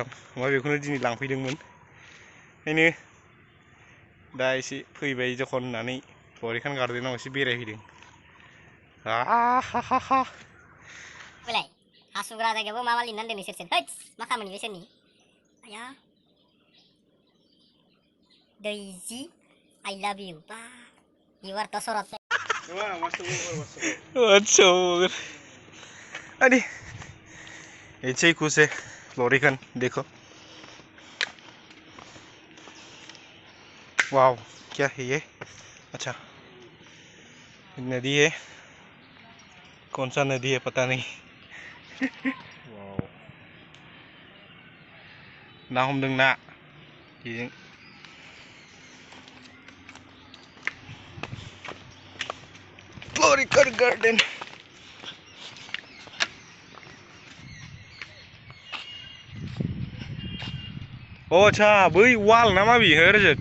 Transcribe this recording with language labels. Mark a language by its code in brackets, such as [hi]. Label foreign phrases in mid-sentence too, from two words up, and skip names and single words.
[brx] ओमफ्राय बेखौनो दिनै लांफैदोंमोन। ओंखायनो दा एसे फैबाय जखन होननानै फ्लोरिकन गार्डनाव एसे बेरायफैदों। बेलाय हासुग्रा जायगायावबो माबा लिरनानै दोनो सोर हैद मा खामानि बे सोरनि आया दैजी [en] I love you [brx] बा [en] you are the [brx] sorot [hi] अच्छा अरे ऐसे ही कुछ है फ्लोरिकन देखो। वाव क्या है ये? अच्छा नदी है, कौन सा नदी है पता नहीं। [brx] वाव ना हमदों ना बेजों। फ्लोरिकन गार्डन अच्छा बै वाल ना मा बियो रजत?